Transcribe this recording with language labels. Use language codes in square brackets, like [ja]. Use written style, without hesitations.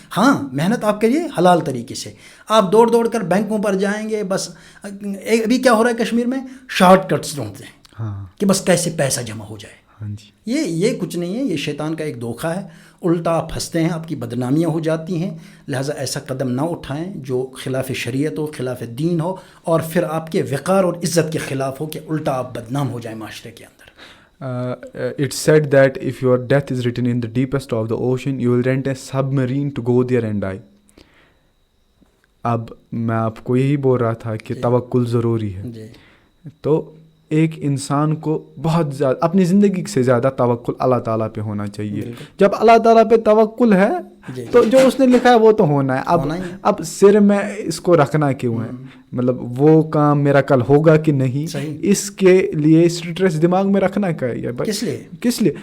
[ur] ہاں محنت آپ کریے حلال طریقے سے. آپ دوڑ کر بینکوں پر جائیں گے، بس ابھی کیا ہو رہا ہے کشمیر میں، شارٹ کٹس ڈھونڈتے ہیں کہ بس کیسے پیسہ جمع ہو جائے. یہ کچھ نہیں ہے، یہ شیطان کا ایک دھوکہ ہے. الٹا آپ پھنستے ہیں، آپ کی بدنامیاں ہو جاتی ہیں. لہٰذا ایسا قدم نہ اٹھائیں جو خلاف شریعت ہو، خلاف دین ہو، اور پھر آپ کے وقار اور عزت کے خلاف ہو کہ الٹا آپ بدنام ہو جائیں معاشرے کے اندر. [en] It's said that if your death is written in the deepest of the ocean, you will rent a submarine to go there and die. [ur] اب میں آپ کو یہی بول رہا تھا کہ توکل ضروری ہے. تو ایک انسان کو بہت زیادہ اپنی زندگی سے زیادہ توکل اللہ تعالیٰ پہ ہونا چاہیے. جب اللہ تعالیٰ پہ توکل ہے تو جو اس نے لکھا ہے وہ تو ہونا ہے. اب سر میں اس کو رکھنا کیوں ہے، مطلب وہ کام میرا کل ہوگا کہ نہیں، اس کے لیے اسٹریس دماغ میں رکھنا کس لیے.